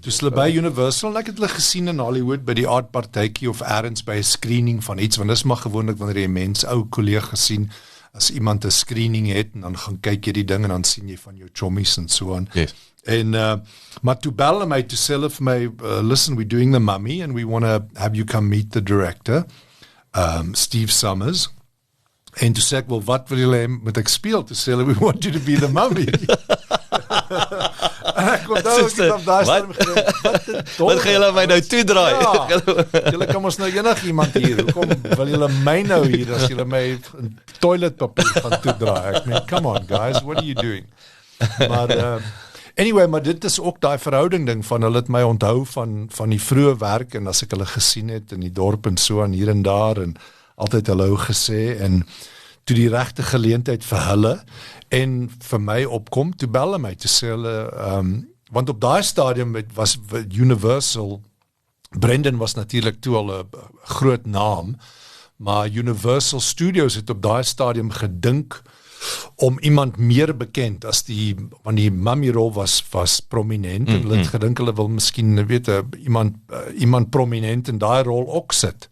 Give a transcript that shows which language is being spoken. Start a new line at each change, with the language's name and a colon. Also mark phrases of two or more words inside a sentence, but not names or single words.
Afrikaans: Dus hulle by Universal, en ek het hulle gesien in Hollywood, by die aardpartytjie, of ergens by 'n screening van iets, want dis maar gewoonlik wanneer jy mense, ou kollegas sien, as iemand 'n screening het, en dan gaan kyk jy die ding, en dan sien jy van jou chommies, en so aan. Yes. En, maar toe bel my, toe sê hulle vir my,
English: listen, we're doing the Mummy, and we want to have you come meet the director, Steve Summers,
Afrikaans: en toe sê ek, well, wat wil julle moet ek speel? Toe sê hulle,
English: we want you to be the Mummy.
Afrikaans: En ek onthou, ek het op daar staan gedink, wat gaan julle my nou toedraai? Ja, julle kan ons nou enig iemand hier, hoekom wil julle my nou hier, as julle my toiletpapier gaan toedraai? Ek meen,
English: come on guys, what are you doing?
Afrikaans: Maar, anyway, maar dit is ook die verhouding ding, van hulle het my onthou van die vroeë werk, en as ek hulle gesien het, in die dorp, en so aan hier en daar, en altyd hallo gesê, en toe die regte geleentheid vir hulle, en vir my opkom, toe bel hulle my, toe sê hulle, want op daai stadium was Universal, Brendan was natuurlik toe al 'n groot naam, maar Universal Studios het op daai stadium gedink, om iemand meer bekend, as want die Mummy-rol was prominent, en hulle het gedink, hulle wil miskien, weet, iemand prominent in daai rol ook sit.